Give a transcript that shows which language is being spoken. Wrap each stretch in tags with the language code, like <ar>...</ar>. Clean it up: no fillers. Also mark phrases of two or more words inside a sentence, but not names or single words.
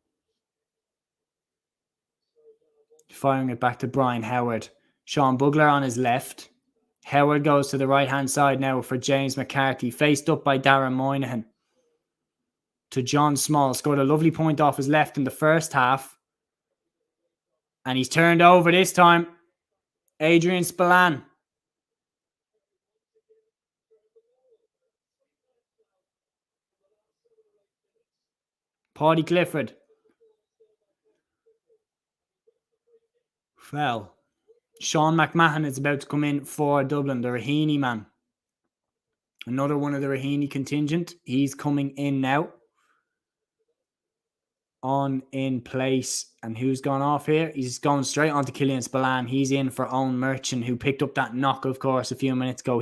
<en>Firing it back to Brian Howard. Sean Bugler on his left. Howard goes to the right-hand side now for James Mccarthy. Faced up by Darren Moynihan. To John Small. Scored a lovely point off his left in the first half. And he's turned over this time. Adrian Spillane. Paddy Clifford. Fell. Sean Mcmahon is about to come in for Dublin, the Raheny man. Another one of the Raheny contingent. He's coming in now. on in place. And who's gone off here? He's going straight onto Killian Spillane. He's in for Owen Merchant, who picked up that knock, of course, a few minutes ago.</en>